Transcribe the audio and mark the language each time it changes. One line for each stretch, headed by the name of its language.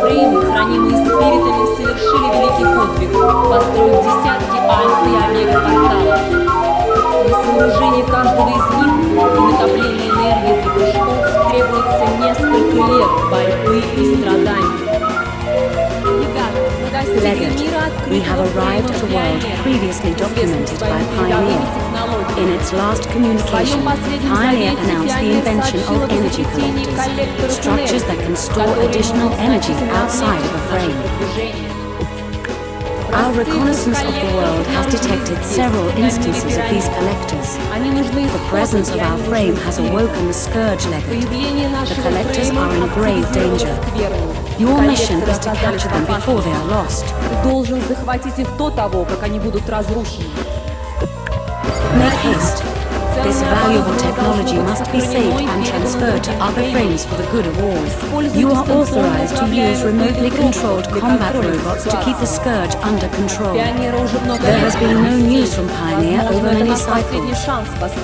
Russian: фреймы, хранимые спиритами, совершили великий подвиг, построив десятки альфа и омега порталов. Для сооружения каждого из них и накопления энергии для прыжков требуется несколько лет борьбы и страданий.
English: Legate, we have arrived at a world previously documented by Pioneer. In its last communication, Pioneer announced the invention of energy collectors, structures that can store additional energy outside of a frame. Our reconnaissance of the world has detected several instances of these collectors. The presence of our frame has awoken the Scourge Legate. The collectors are in grave danger. Your mission is to capture them before they are lost.
Russian: Ты должен захватить их до того, как они будут разрушены.
English: Make haste. This valuable technology must be saved and transferred to other frames for the good of all. You are authorized to use remotely controlled combat robots to keep the Scourge under control. There has been no news from Pioneer over many cycles.